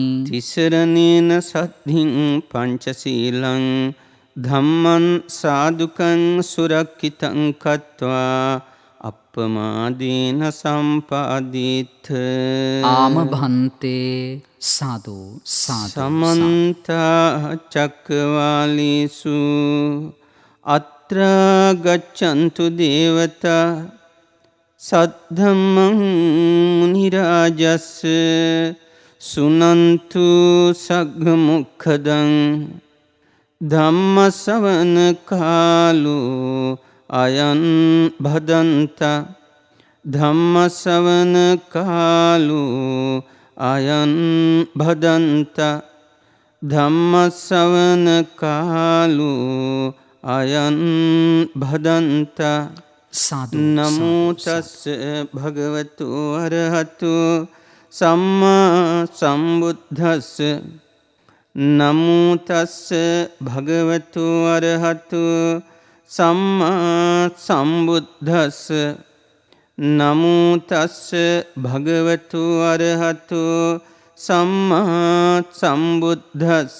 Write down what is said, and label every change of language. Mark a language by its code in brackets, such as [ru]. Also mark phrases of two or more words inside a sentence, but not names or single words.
[pi] තිසරණේන සද්ධින් පංචශීලං ධම්මං සාදුකං සුරක්ඛිතං කତ୍වා අප්පමාදීන සම්පාදිත්ත ආම භන්තේ සාදු සාදු සමන්ත චක්කවාලීසු අත්‍රා ගච්ඡන්තු දේවතා සද්ධම්මං මුනි රාජස්ස සුනන්තු සග්ග මොක්ඛදං ධම්ම ශ්‍රවණ කාලෝ අයං භදන්තා ධම්ම ශ්‍රවණ කාලෝ අයං භදන්තා ධම්ම ශ්‍රවණ කාලෝ අයං භදන්තා සාදු නමෝ තස්ස භගවතු අරහතු සම්මා සම්බුද්දස්ස නමෝ තස්ස භගවතු අරහතු සම්මා සම්බුද්දස්ස නමෝ තස්ස භගවතු අරහතු සම්මා සම්බුද්දස්ස